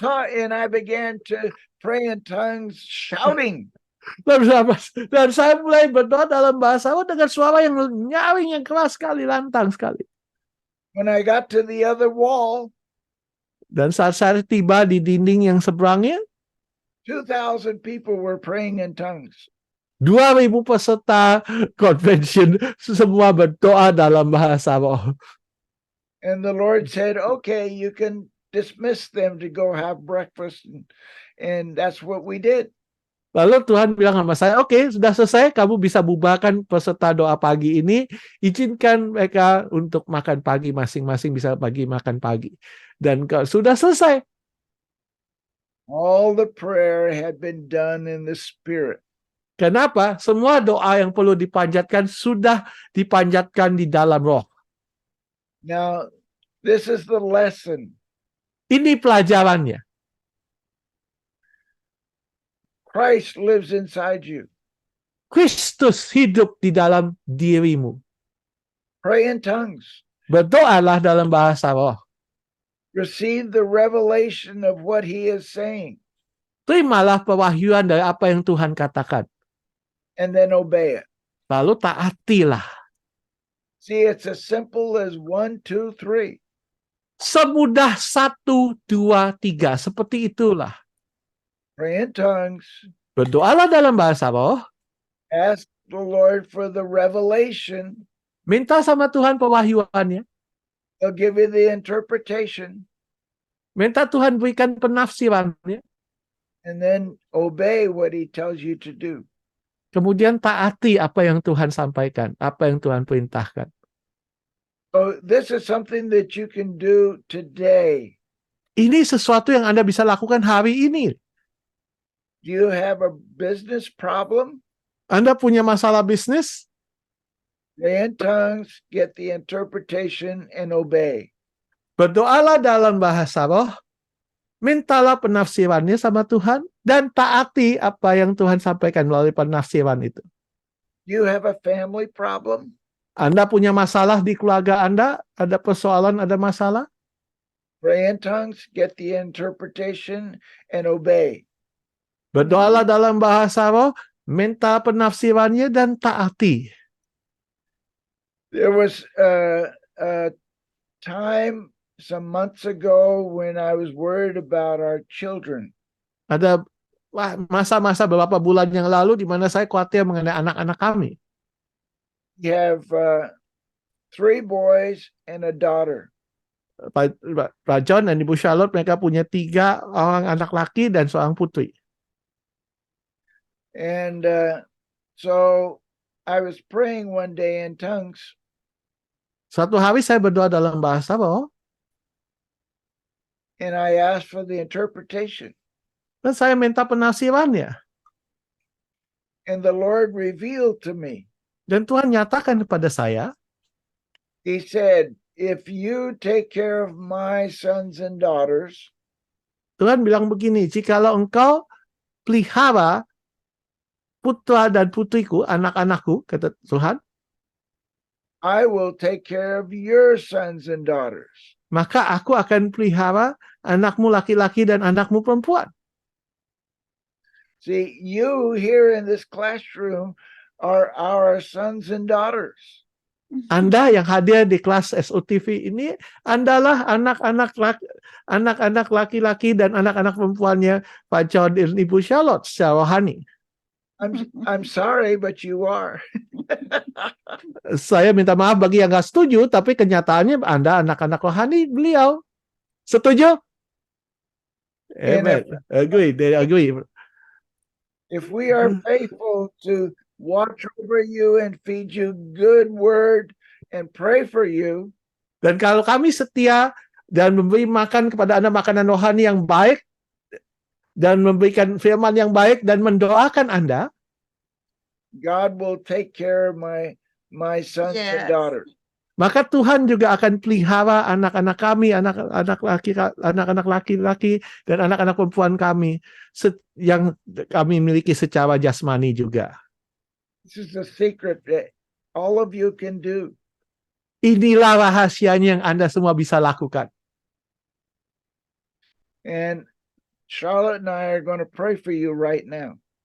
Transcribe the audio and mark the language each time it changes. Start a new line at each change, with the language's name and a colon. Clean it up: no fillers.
English: And I began to pray in tongues, shouting.
Indonesian: Dan saya mulai berdoa dalam bahasa roh dengan suara yang nyaring, yang keras sekali, lantang sekali.
English: When I got to the other wall,
Indonesian: dan saat saya tiba di dinding yang seberangnya,
English: 2,000 people were praying in tongues.
Indonesian: 2.000 peserta convention semua berdoa dalam bahasa roh.
English: And the Lord said, okay, you can dismiss them to go have breakfast. And that's what we did.
Indonesian: Lalu Tuhan bilang sama saya, oke, sudah selesai, kamu bisa bubarkan peserta doa pagi ini, izinkan mereka untuk makan pagi, masing-masing bisa pergi makan pagi. Dan sudah selesai.
English: All the prayer had been done in the Spirit.
Indonesian: Kenapa? Semua doa yang perlu dipanjatkan sudah dipanjatkan di dalam roh.
English: Now, this is the lesson.
Indonesian: Ini pelajarannya.
English: Christ lives inside you.
Indonesian: Kristus hidup di dalam dirimu.
English: Pray in tongues.
Indonesian: Berdoalah dalam bahasa roh.
English: Receive the revelation of what he is saying.
Indonesian: Terimalah pewahyuan dari apa yang Tuhan katakan.
English: and then obey it.
Indonesian: Lalu taatilah.
English: See, it's as simple as 1, 2, 3.
Indonesian: Semudah 1, 2, 3. Seperti itulah.
English: Pray in tongues.
Indonesian: Berdoalah dalam bahasa roh.
English: Ask the Lord for the revelation.
Indonesian: Minta sama Tuhan pewahyuannya.
English: He'll give you the interpretation.
Indonesian: Minta Tuhan berikan penafsirannya.
English: And then obey what he tells you to do.
Indonesian: Kemudian taati apa yang Tuhan sampaikan. Apa yang Tuhan perintahkan.
English: So this is something that you can do today.
Indonesian: Ini sesuatu yang Anda bisa lakukan hari ini.
English: Do you have a business problem?
Indonesian: Anda punya masalah bisnis?
English: Pray in tongues, get the interpretation, and obey.
Indonesian: Berdoalah dalam bahasa roh. Mintalah penafsirannya sama Tuhan. Dan taati apa yang Tuhan sampaikan melalui penafsiran itu.
English: Do you have a family problem?
Indonesian: Anda punya masalah di keluarga Anda? Ada persoalan, ada masalah?
English: Pray in tongues, get the interpretation, and obey.
Indonesian: Berdoalah dalam bahasa roh, minta penafsirannya dan taati.
English: There was a time some months ago when I was worried about our children.
Indonesian: Ada masa-masa beberapa bulan yang lalu di mana saya khawatir mengenai anak-anak kami.
English: We have 3 boys and a daughter.
Indonesian: Pak John dan Ibu Charlotte, mereka punya 3 orang anak laki dan seorang putri.
English: And so I was praying one day in tongues.
Indonesian: Suatu hari saya berdoa dalam bahasa roh.
English: And I asked for the interpretation.
Indonesian: Dan saya minta penafsirannya.
English: And the Lord revealed to me.
Indonesian: Dan Tuhan nyatakan kepada saya.
English: He said, if you take care of my sons and daughters.
Indonesian: Tuhan bilang begini, jikalau engkau pelihara putra dan putriku, anak-anakku, kata Tuhan.
English: I will take care of your sons and daughters.
Indonesian: Maka aku akan pelihara anakmu laki-laki dan anakmu perempuan.
English: See, you here in this classroom are our sons and daughters.
Indonesian: Anda yang hadir di kelas SOTV ini, Andalah anak-anak laki-laki dan anak-anak perempuannya Pak John dan Ibu Charlotte secara rohani.
English: I'm sorry, but you are.
Indonesian: Saya minta maaf bagi yang nggak setuju, tapi kenyataannya Anda anak-anak rohani beliau. Setuju? Amen.
English: Agree. They agree. If we are faithful to watch over you and feed you good word and pray for you.
Indonesian: Dan kalau kami setia dan memberi makan kepada Anda makanan rohani yang baik dan memberikan firman yang baik dan mendoakan Anda,
English: God will take care of my sons and daughters.
Indonesian: Maka Tuhan juga akan pelihara anak-anak kami, anak-anak laki-laki dan anak-anak perempuan kami yang kami miliki secara jasmani juga.
English: This is a secret that all of you can do.
Indonesian: Inilah rahasianya yang Anda semua bisa lakukan.
English: And Charlotte and I are going to pray for you right now.